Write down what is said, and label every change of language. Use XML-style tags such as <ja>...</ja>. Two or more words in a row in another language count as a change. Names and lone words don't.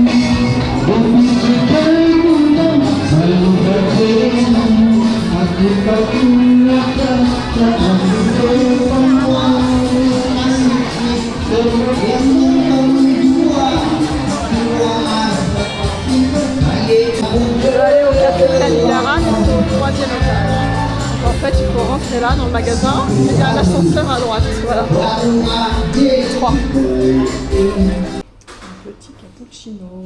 <id>Demi kita mudah selalu bersama. Aku tak punya cara bersama.</id> <fr>Je vais aller au café Calilara, c'est au 3e étage. En fait, il faut rentrer là dans le magasin et il y a un ascenseur à droite. Voilà. 3. Petit cappuccino.</fr>